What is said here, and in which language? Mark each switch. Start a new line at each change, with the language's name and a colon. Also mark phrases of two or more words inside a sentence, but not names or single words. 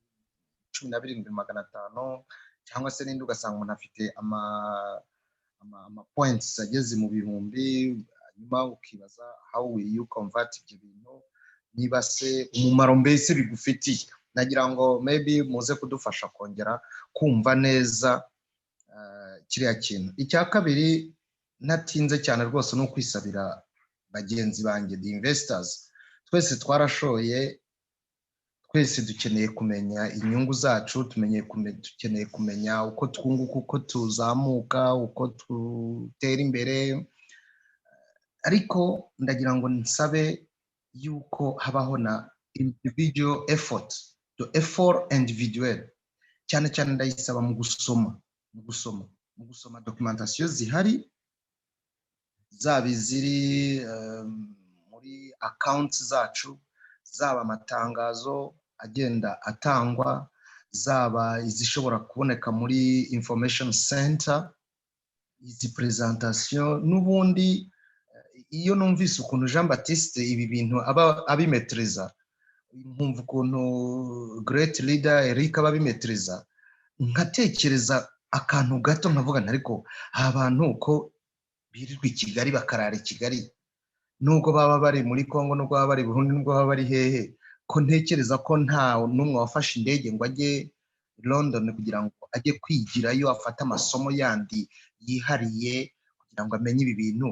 Kinyarwanda: 17,500, cyangwa se n'indi ugasanga umuntu afite ama points ageze mu bihumbi, hanyuma ukibaza
English: how will you convert
Kinyarwanda: ibyo bintu, niba se umumaro mbese bigufitiye. Nagira ngo maybe muze kudufasha kongera kumva neza kiriya kintu. Icya kabiri natinze cyane rwose no kwisabira bagenzi banjye,
English: the investors,
Kinyarwanda: twese twarashoye, twese dukeneye kumenya inyungu zacu, dukeneye kumenya uko twunguka, uko tuzamuka, uko tutera imbere. Ariko ndagira ngo nsabe yuko habaho na
English: individual effort, the effort individual,
Kinyarwanda: cyane ndayisaba mu gusoma documentation zihari, zaba iziri muri accounts zacu, zaba amatangazo agenda atangwa, zaba izishobora kuboneka muri
English: information center,
Kinyarwanda: izi presentation. N'ubundi iyo numvise ukuntu Jean Baptiste ibi bintu aba abimetriza, nkumva ukuntu
English: great leader
Kinyarwanda: Eric aba abimetriza, nkatekereza akantu gato nkavuga ariko abantu uko birirwa i Kigali bakarara i Kigali, nubwo baba bari muri Congo, nubwo baba bari Burundi, nubwo baba bari hehe, ko ntekereza ko nta n'umwe wafashe indege ngo ajye London kugira ngo ajye kwigirayo afate amasomo yandi yihariye kugira ngo amenye ibi bintu.